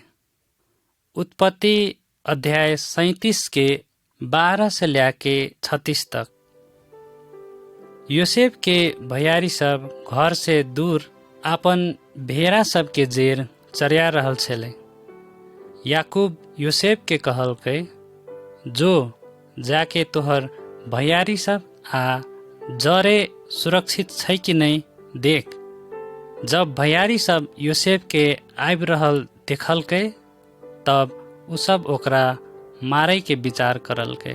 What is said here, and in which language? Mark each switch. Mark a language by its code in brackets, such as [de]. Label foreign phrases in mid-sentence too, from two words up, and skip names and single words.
[mai] उत्पत्ति अध्याय 37 के 12 से लेके 36 तक। योसेफ के भैयारी सब घर से दूर आपन भेड़ा सब के जेर चरिया रहल छले। याकूब योसेफ के कहलकै, जो जाके तोहर भैयारी सब आ जरे सुरक्षित छै कि नहीं देख। जब भैयारी सब योसेफ के आबि रहल देखलकै, तब उ सब ओकरा मारै के विचार करलकै।